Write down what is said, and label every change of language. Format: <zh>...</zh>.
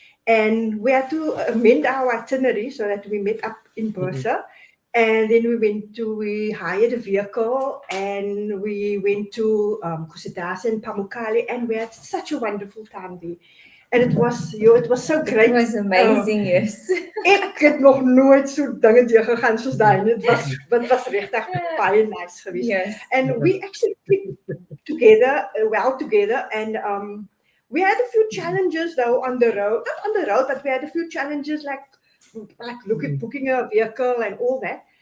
<en>And we had to amend our itinerary so that we met up in Bursa. And then we hired a vehicle and we went to Kusadasi and Pamukkale, and we had such a wonderful time there. And it was so great. It was amazing, yes.</en> <af>Ek het nog nooit so dinge deur gegaan soos daai. Dit was regtig baie nice geweest.</af> <en>Yes. And we actually clicked together, and we had a few challenges though on the road. Not on the road, but we had a few challenges like booking a vehicle and all that.</en>